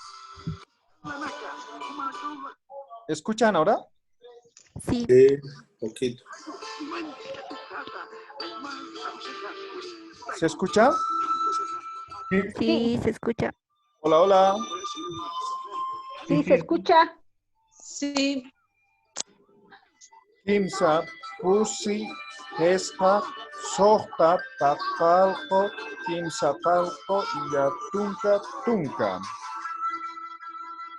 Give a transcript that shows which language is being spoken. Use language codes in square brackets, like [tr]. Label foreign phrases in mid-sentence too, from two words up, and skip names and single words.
[es] ¿Escuchan ahora? sí, Poquito. ¿Se escucha? sí, se escucha. Hola, hola. sí se escucha, Sí. [ay] Kimsa, pusi, pesca, sohta, pacalco, quimsacalco, yatunca, tunca.